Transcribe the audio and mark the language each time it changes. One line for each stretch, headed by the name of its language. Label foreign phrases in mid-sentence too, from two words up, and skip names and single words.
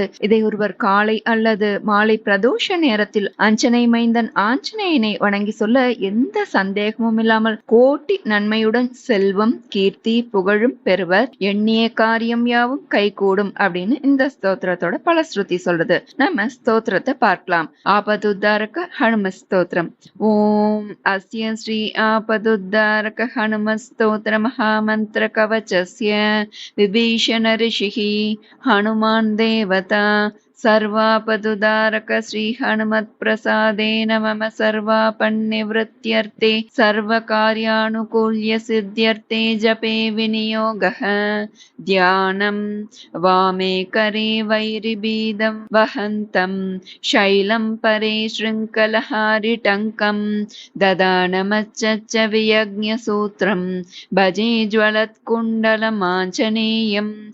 Tamil: இதை ஒருவர் காலை அல்லது மாலை பிரதோஷ நேரத்தில் அஞ்சனை மைந்தன் ஆஞ்சநேயனை வணங்கி சொல்ல எந்த சந்தேகமும் இல்லாமல் கோட்டி நன்மையுடன் செல்வம், கீர்த்தி, புகழும் பெறுவர், எண்ணிய காரியம் யாவும் கைகூடும் அப்படின்னு இந்த ஸ்தோத்திரத்தோட பலஸ்ருதி சொல்றது. நம்ம ஸ்தோத்திரத்தை பார்க்கலாம். ஆபதுத்தாரக ஹனும ஸ்தோத்திரம்.
Sanskrit: ॐ अस्य श्री आपदुद्धारक हनुम स्तोत्र महामन्त्र कवचस्य विभीषण ऋषिः हनुमान् देवता सर्वापदुदारक श्री हनुमत्प्रसादेन मम सर्वापन्निवृत्त्यर्थे सर्वकार्यानुकूल्य सिद्ध्यर्थे जपे विनियोगः। ध्यानं वामे करे वैरिबीदं वहन्तं शैलं परे शृङ्खलहारिटङ्कं ददानमच्च वियज्ञसूत्रं भजे ज्वलत्कुण्डलमाञ्जनेयं